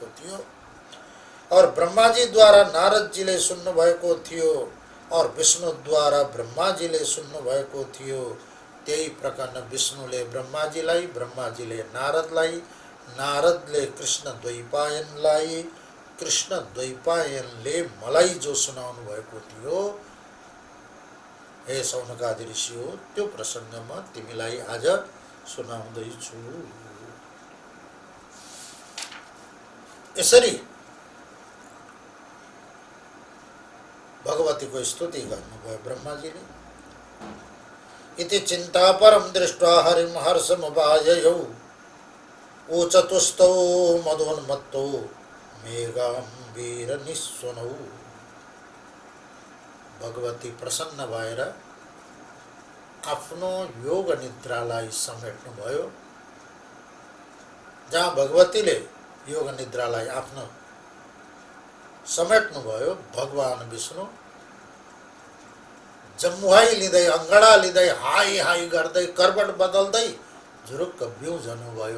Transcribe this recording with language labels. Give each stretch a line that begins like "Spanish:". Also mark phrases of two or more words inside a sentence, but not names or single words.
Nepali: थियो, और ब्रह्माजीद्वारा नारदजीले सुन्नुभएको थियो, और विष्णुद्वारा ब्रह्माजीले सुन्नुभएको थियो, त्यही प्रकार विष्णुले ब्रह्माजीलाई, ब्रह्माजीले नारदलाई, नारदले कृष्ण द्वैपायनलाई, कृष्ण द्वैपायनले मलाई जो सुनाउनु भएको थियो, हे सौनकादि ऋषि हो, त्यो प्रसङ्ग म तिमीलाई आज सुनाउँदैछु। यसरी भगवतीको स्तुति गर्नुभयो ब्रह्माजीले।
Sanskrit: इति चिन्ता परम दृष्ट्वा हरिम हर्षमुपाययौ ऊचतुस्तौ मदोन्मत्तौ मेघाम्बीर निस्वनौ।
Nepali: भगवती प्रसन्न भएर आफ्नो योग निद्रालाई समेट्नुभयो। जहाँ भगवतीले योग निद्रालाई आफ्नो समेट्नुभयो, भगवान विष्णु जम्मुहाई लिँदै अङ्गडा लिँदै हाई हाई गर्दै करबट बदल्दै झुरुक्क बिउजनुभयो।